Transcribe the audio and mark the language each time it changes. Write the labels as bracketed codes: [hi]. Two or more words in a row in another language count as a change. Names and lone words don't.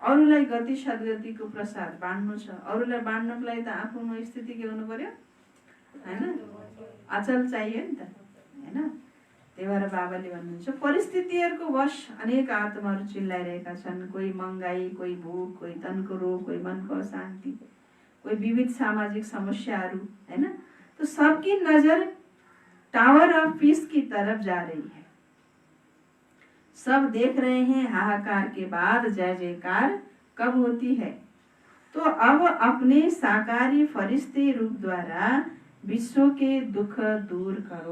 [ne] अरूलाई गति सद्गतिको प्रसाद बाँड्नु छ। अरूलाई बाँड्नको लागि त आफ्नो स्थिति के हुनु पर्यो हैन, अचल चाहियो नि त हैन। त्यही भएर बाबाले भन्नुहुन्छ परिस्थितिहरूको वश अनेक आत्माहरू चिल्लाइरहेका छन्। कोही महँगाई, कोही भूख, कोही तनको रोग, कोही मनको अशान्ति, कोही विविध सामाजिक समस्याहरू हैन। [hi] तो सबकी नजर टावर ऑफ पीस की तरफ जा रही है। सब देख रहे हैं हाहाकार के बाद जय जयकार कब होती है। तो अब अपने साकारी फरिश्ते रूप द्वारा विश्व के दुख दूर करो।